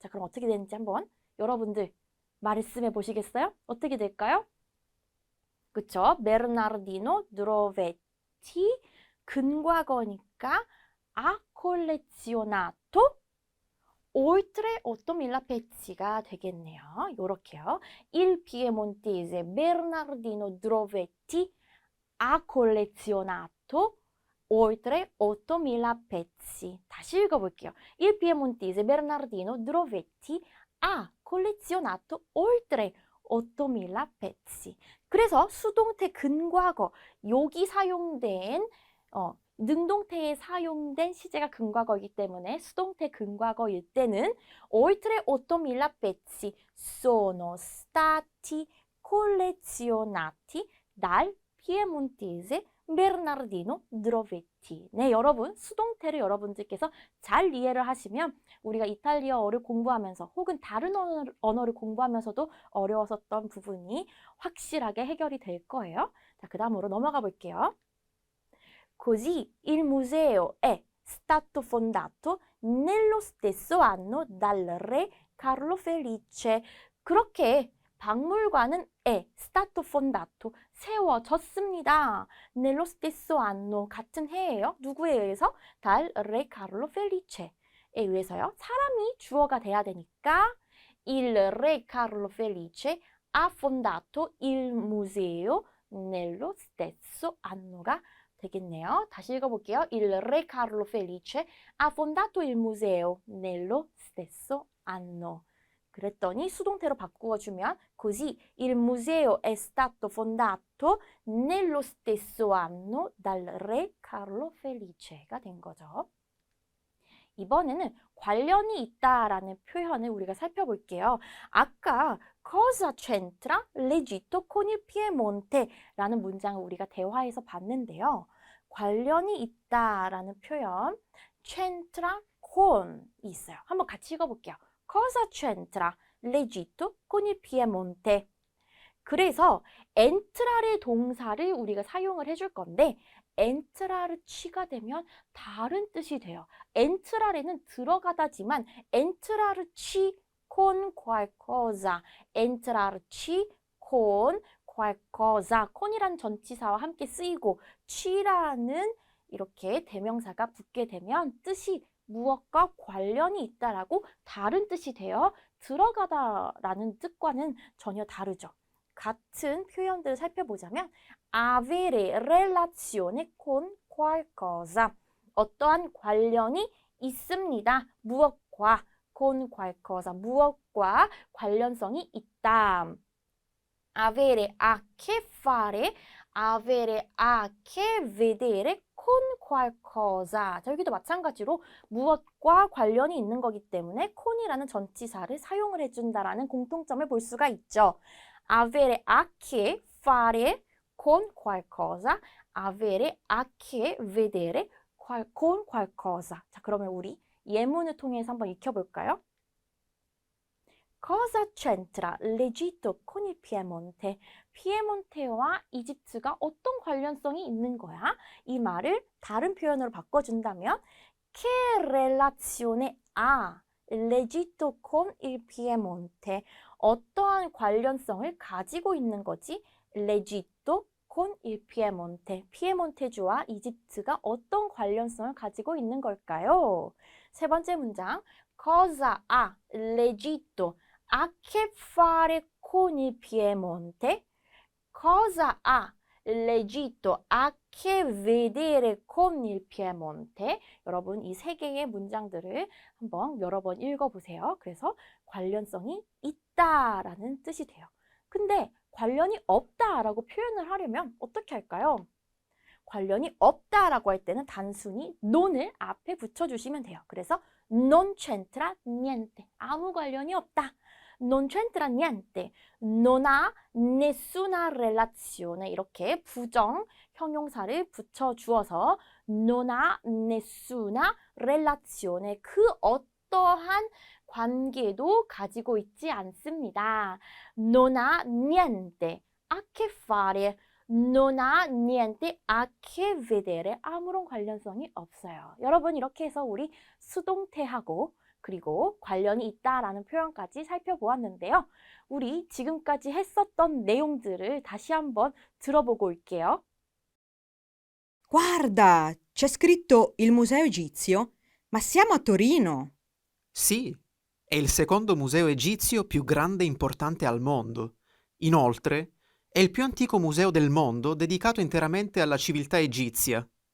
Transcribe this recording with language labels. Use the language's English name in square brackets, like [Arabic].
[Korean] 자, 그럼 어떻게 되는지 한번 여러분들 말씀해 보시겠어요? 어떻게 될까요? 그쵸? 베르나르디노 드로베티 근과거니까 [Italian] ha collezionato oltre 8.000 pezzi가 되겠네요. [Korean] 요렇게요. [Italian] Il piemontese Bernardino Drovetti ha collezionato oltre 8.000 pezzi. [Korean] 다시 읽어볼게요. [Italian] Il piemontese Bernardino Drovetti ha collezionato oltre 8.000 pezzi. [Korean] 그래서 수동태 근과거, 여기 사용된 능동태에 사용된 시제가 근과거이기 때문에 수동태 근과거일 때는 [Italian] oltre 8.000 pezzi sono stati collezionati dal piemontese Bernardino Drovetti. [Korean] 네, 여러분 수동태를 여러분들께서 잘 이해를 하시면 우리가 이탈리아어를 공부하면서 혹은 다른 언어를 공부하면서도 어려웠었던 부분이 확실하게 해결이 될 거예요. 자, 그 다음으로 넘어가 볼게요. [Italian] Così il museo è stato fondato nello stesso anno dal re Carlo Felice. [Korean] 그렇게 박물관은 [Italian] è stato fondato, [Korean] 세워졌습니다. [Italian] nello stesso anno, [Korean] 같은 해예요. 누구에 의해서? [Italian] dal re Carlo Felice에 의해서요. [Korean] 사람이 주어가 돼야 되니까 [Italian] il re Carlo Felice ha fondato il museo nello stesso anno가 되겠네요. [Korean] 다시 읽어볼게요. [Italian] Il re Carlo Felice ha fondato il museo nello stesso anno. [Korean] 그랬더니 수동태로 바꾸어주면 [Italian] così il museo è stato fondato nello stesso anno dal re Carlo Felice가 된 거죠. [Korean] 이번에는 관련이 있다라는 표현을 우리가 살펴볼게요. [Italian] 아까 cosa c'entra l'Egitto con il Piemonte라는 [Korean] 문장을 우리가 대화에서 봤는데요. 관련이 있다라는 표현 c'entra con 있어요. 한번 같이 읽어볼게요. [Italian] Cosa c'entra l'Egitto con il Piemonte? [Korean] 그래서 entrare 동사를 우리가 사용을 해줄 건데 entrare 취가 되면 다른 뜻이 돼요. entrare는 들어가다지만 entrare 취 con qualcosa, entrare 취 con qualcosa, con이란 전치사와 함께 쓰이고 취라는 이렇게 대명사가 붙게 되면 뜻이 무엇과 관련이 있다라고 다른 뜻이 돼요. 들어가다라는 뜻과는 전혀 다르죠. 같은 표현들을 살펴보자면 [Italian] avere relazione con qualcosa, [Korean] 어떠한 관련이 있습니다. 무엇과 con qualcosa, 무엇과 관련성이 있다. [Italian] avere a che fare, avere a che vedere con qualcosa. [Korean] 자, 여기도 마찬가지로 무엇과 관련이 있는 거기 때문에 con이라는 전치사를 사용을 해준다라는 공통점을 볼 수가 있죠. [Italian] avere a che fare con qualcosa, avere a che vedere con qualcosa. [Korean] 자, 그러면 우리 예문을 통해서 한번 익혀볼까요? [Italian] Cosa c'entra l'Egitto con il Piemonte? [Korean] 피에몬테와 이집트가 어떤 관련성이 있는 거야? 이 말을 다른 표현으로 바꿔준다면 [Italian] Che relazione ha l'Egitto con il Piemonte? [Korean] 어떠한 관련성을 가지고 있는 거지? [Italian] l'Egitto con il Piemonte. [Korean] 피에몬테주와 이집트가 어떤 관련성을 가지고 있는 걸까요? 세 번째 문장. [Italian] Cosa ha l'Egitto a che fare con il Piemonte? Cosa ha l'Egitto a che vedere con il Piemonte? [Korean] 여러분 이 세 개의 문장들을 한번 여러 번 읽어보세요. 그래서 관련성이 있다라는 뜻이 돼요. 근데 관련이 없다라고 표현을 하려면 어떻게 할까요? 관련이 없다라고 할 때는 단순히 non을 앞에 붙여주시면 돼요. [Italian] 그래서 non c'entra niente. [Korean] 아무 관련이 없다. [Italian] non c'entra niente. non ha nessuna relazione. [Korean] 이렇게 부정 형용사를 붙여주어서 [Italian] non ha nessuna relazione. [Korean] 그 어떠한 관계도 가지고 있지 않습니다. [Italian] non ha niente a che fare. non ha niente a che vedere. [Korean] 아무런 관련성이 없어요. 여러분 이렇게 해서 우리 수동태하고 그리고 관련이 있다라는 표현까지 살펴보았는데요. 우리 지금까지 했었던 내용들을 다시 한번 들어보고 올게요. [Italian] Guarda, c'è scritto il Museo Egizio, ma siamo a Torino. Sì, è il secondo museo egizio più grande e importante al mondo. Inoltre, è il più antico museo del mondo dedicato interamente alla civiltà egizia.